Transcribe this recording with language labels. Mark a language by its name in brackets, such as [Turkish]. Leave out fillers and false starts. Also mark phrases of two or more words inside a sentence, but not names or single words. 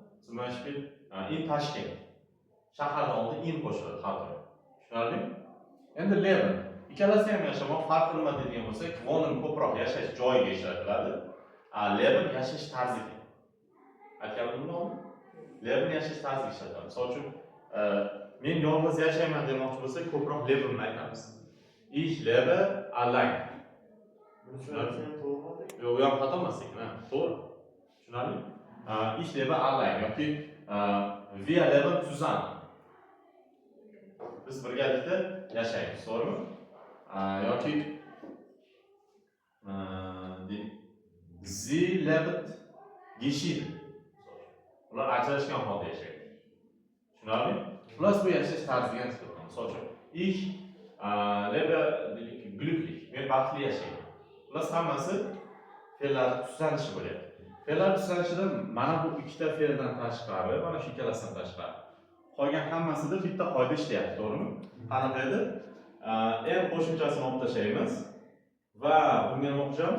[German] Zimashpil in Tashkent. [Uzbek] Shahardan oldin in qo'shiladi har doim. Tushunarlimi? Endi Leben. Ikkalasi ham yashamoq farqi nima deydigan bo'lsak, Wohnen ko'proq yashash joyiga ishlatiladi. Leben yashash tarziga. Aytganim nima? Leben yashash tarziga ishlatiladi. Misol uchun, men yolg'iz yashayman demoqchi bo'lsak, ko'proq Lebenni aytamiz. [German] Ich lebe allein. [Uzbek] Yo'q, u ham xato emas ekan, to'g'ri. Tushunarlimi? [German] Ich lebe allein yoki wir leben zusammen. [Uzbek] Biz birgalikda yashaymiz, to'g'rimi? [German] Yoki Sie lebt geschieden. [Uzbek] Ular ajrashgan holda yashaydi. Tushunarlimi? Xullas bu yashash tarziga nisbatan. Misol uchun, [German] ich lebe glücklich. [Uzbek] Men baxtli yashayman. Xullas hammasi fe'llar tuslanishi bo'lyapti. Fe'llar tuslanishida mana bu ikkita fe'ldan tashqari, mana shu ikkalasidan tashqari qolgan hammasida bitta qoida ishlayapti, to'g'rimi? Qanaqa edi? En qo'shimchasini olib tashlaymiz va bunga nima qo'shamiz?